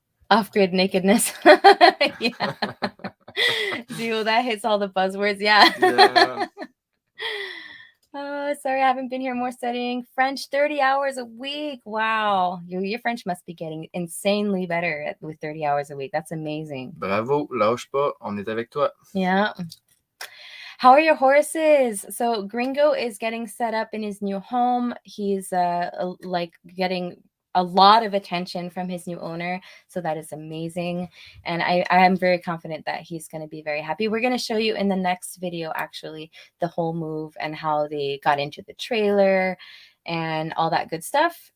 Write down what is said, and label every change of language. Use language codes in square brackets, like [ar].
[en] Off-grid nakedness. Yeah. See, well, that hits all the buzzwords. Yeah. Oh, sorry, I haven't been here. More studying French, 30 hours a week. Wow. Your French must be getting insanely better with 30 hours a week. That's amazing. [fr] Bravo, lâche pas, on est avec toi. [en] Yeah. How are your horses? So Gringo is getting set up in his new home. He's like getting a lot of attention from his new owner. So that is amazing. And I am very confident that he's going to be very happy. We're going to show you in the next video, actually, the whole move and how they got into the trailer and all that good stuff.